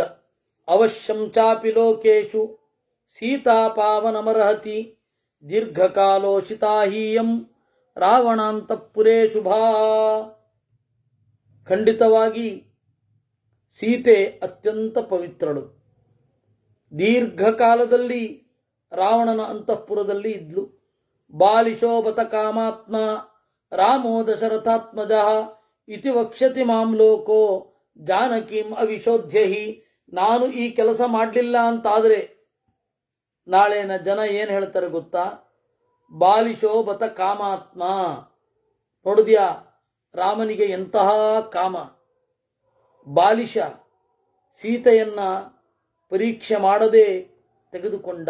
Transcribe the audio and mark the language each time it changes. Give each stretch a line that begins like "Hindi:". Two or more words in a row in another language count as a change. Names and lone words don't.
Sanskrit: ಅವಶ್ಯಂ ಚಾಪಿ ಲೋಕೇಶು ಸೀತಾ ಪಾವನಮರ್ಹತಿ ದೀರ್ಘಕಾಲೋಷಿತಾಹೀಯಂ ರಾವಣಾಂತಃಪುರೇ ಶುಭಾ.
Kannada: ಖಂಡಿತವಾಗಿ ಸೀತೆ ಅತ್ಯಂತ ಪವಿತ್ರಳು. ದೀರ್ಘಕಾಲದಲ್ಲಿ ರಾವಣನ ಅಂತಃಪುರದಲ್ಲಿ ಇದ್ಲು.
Sanskrit: ಬಾಲಿಶೋಭತ ಕಾಮಾತ್ಮ ರಾಮೋ ದಶರಥಾತ್ಮಜಃ ಇತಿ ವಕ್ಷ್ಯತಿ ಮಾಂ ಲೋಕೋ ಜಾನಕೀಂ ಅವಿಶೋಧ್ಯಹಿ.
Kannada: ನಾನು ಈ ಕೆಲಸ ಮಾಡಲಿಲ್ಲ ಅಂತಾದರೆ ನಾಳೆನ ಜನ ಏನು ಹೇಳ್ತಾರೆ ಗೊತ್ತಾ?
Sanskrit: ಬಾಲಿಶೋಭತ ಕಾಮಾತ್ಮ.
Kannada: ನೋಡಿದ್ಯಾ ರಾಮನಿಗೆ ಎಂತಹ ಕಾಮ. ಬಾಲಿಶ ಸೀತೆಯನ್ನ ಪರೀಕ್ಷೆ ಮಾಡದೆ ತೆಗೆದುಕೊಂಡ.